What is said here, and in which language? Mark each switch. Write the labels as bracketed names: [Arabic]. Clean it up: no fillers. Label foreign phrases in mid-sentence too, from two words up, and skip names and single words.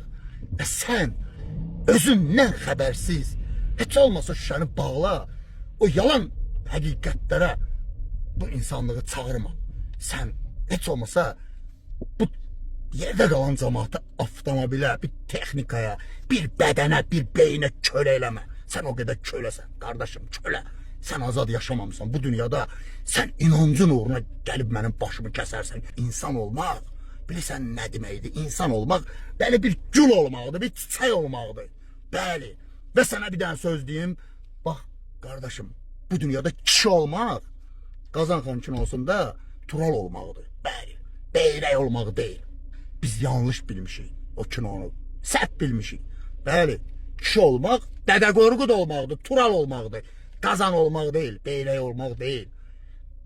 [Azerbaijani] Və sən özündən xəbərsiz, heç olmasa şüşəni bağla, o yalan həqiqətlərə bu insanlığı çağırma. Sən heç olmasa bu yerdə qalan cəmaatı avtomobilə, bir texnikaya, bir bədənə, bir beyinə kölə eləmə. [Turkish] Sen o kadar kölesən, kardeşim, köle. Sen [Azerbaijani] azad yaşamamısan bu dünyada. [Turkish] Sen inancın uğruna gelip benim başımı kesersen. İnsan olmak, [Azerbaijani] bilirsən ne deməkdir? [Turkish] İnsan olmak, [Azerbaijani] böyle bir gül olmaqdır, bir çiçək olmaqdır. Bəli. [Turkish] Ve sana bir tane söz diyeyim. Bak kardeşim, bu dünyada kişi olmak, [Azerbaijani] Qazan xan kinosunda Tural olmaqdır. Bəli. Beyrək olmaq değil. Biz yanlış bilmişik o kinonu. Səhv bilmişik. Bəli. Kişi olmaq, Dədə Qorqud olmaqdır, Tural olmaqdır. Qazan olmaq değil, beyrək olmaq değil.